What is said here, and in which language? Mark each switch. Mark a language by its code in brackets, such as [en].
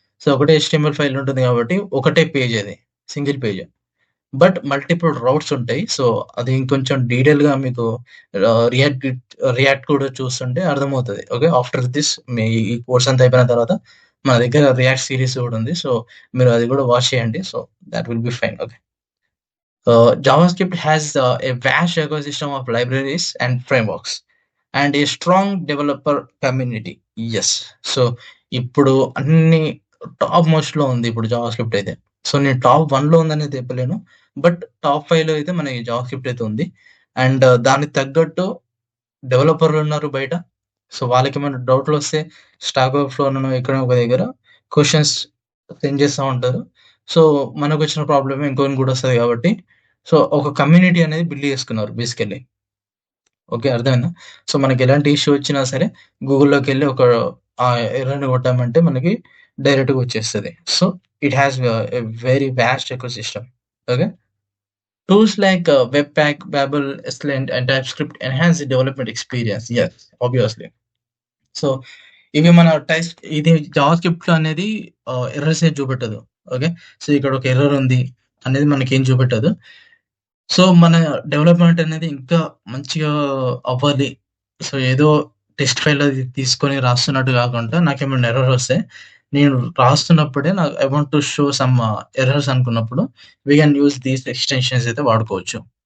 [te] So, ఒకటే HTML file ఉంటుంది గాబట్టి, ఒకటే పేజ్ అది. Single page. But multiple routes ఉంటాయి. సో, అది ఇంకొంచెం డీటెయిల్‌గా మీకు ఆహ్, రియాక్ట్ రియాక్ట్ కూడా చూస్తుంటే అర్థమవుతది. ఓకే. ఆఫ్టర్ దిస్ మీ ఈ కోర్స్ అంతా అయిపోయిన తర్వాత మన దగ్గర రియాక్ట్ సీరీస్ గూడా ఉంది. సో, మీరు అది గూడా వాచ్ చేయండి. So, [en] Thought will be fine. [te] Okay. [en] JavaScript has a vast ecosystem of libraries and frameworks and a strong developer community. Yes. [te] So, ఇప్పుడు అన్ని టాప్ మోస్ట్‌లో ఉంది ఇప్పుడు జావాస్క్రిప్ట్ అయితే. సో, నేను టాప్ 1లో ఉందని చెప్పలేను. బట్ టాప్ 5లో అయితే మనకి జావాస్క్రిప్ట్ అయితే ఉంది. అండ్ దానికి తగ్గట్టు డెవలపర్లున్నారు బయట. సో, వాళ్ళకేమైనా డౌట్‌లొస్తే స్టాక్ ఓవర్‌ఫ్లో‌లోనో ఎక్కడో ఒక దగ్గర క్వెషన్స్ సెండ్ చేస్తా ఉంటారు. సో, మనకొచ్చిన ప్రాబ్లమే ఇంకొకనికి కూడా వస్తది కాబట్టి, సో, ఒక కమ్యూనిటీ అనేది బిల్డ్ చేసుకున్నారు బేసికల్లీ. ఓకే. అర్థమైందా? సో, మనకెలాంటి ఇష్యూ వచ్చినా సరే గూగుల్‌లోకెళ్ళి ఒక ఎర్రర్‌ని కొట్టామంటే మనకి డైరెక్ట్‌గా వచ్చేస్తది. [en] So, it has a very vast ecosystem. Okay. Tools like Webpack, Babel, Slant, and TypeScript enhance the development experience. Yes, obviously. [te] So, ఇవి మన ఇది జావాస్క్రిప్ట్‌లో అనేది ఎర్రర్స్ ఏది చూపెట్టదు. ఓకే. సో, ఇక్కడ ఒక ఎర్రర్ ఉంది అనేది మనకేం చూపెట్టదు. సో, మన డెవలప్‌మెంట్ అనేది ఇంకా మంచిగా అవ్వాలి. సో, ఏదో టెస్ట్ ఫైల్ అది తీసుకొని రాస్తున్నట్టు గాకుండా నాకేమైనా ఎర్రర్ వస్తే, నేను రాస్తున్నప్పుడే [en] I want to show some errors [te] అనుకున్నప్పుడు [en] we can use these extensions [te] అయితే వాడుకోవచ్చు.